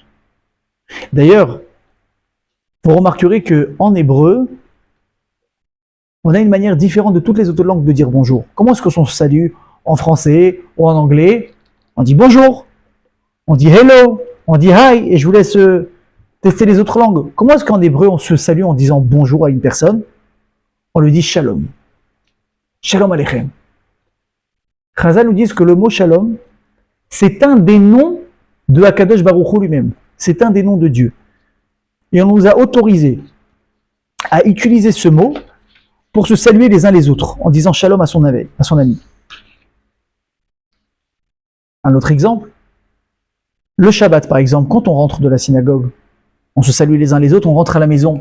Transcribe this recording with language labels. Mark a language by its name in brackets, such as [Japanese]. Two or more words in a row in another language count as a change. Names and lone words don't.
[French] D'ailleurs, vous remarquerez qu'en hébreu, on a une manière différente de toutes les autres langues de dire bonjour. Comment est-ce que son salut en français ou en anglais? On dit bonjour, on dit hello, on dit hi, et je vous laisse tester les autres langues. Comment est-ce qu'en hébreu on se salue en disant bonjour à une personne? On lui dit shalom. [Hebrew] שלום עליכם. [French] Chazal nous dit que le mot shalom, c'est un des noms de [Hebrew] הקדוש ברוך הוא [French] lui-même. C'est un des noms de Dieu. Et on nous a autorisé à utiliser ce mot pour se saluer les uns les autres, en disant shalom à son ami. Un autre exemple, le Shabbat par exemple, quand on rentre de la synagogue, on se salue les uns les autres, on rentre à la maison.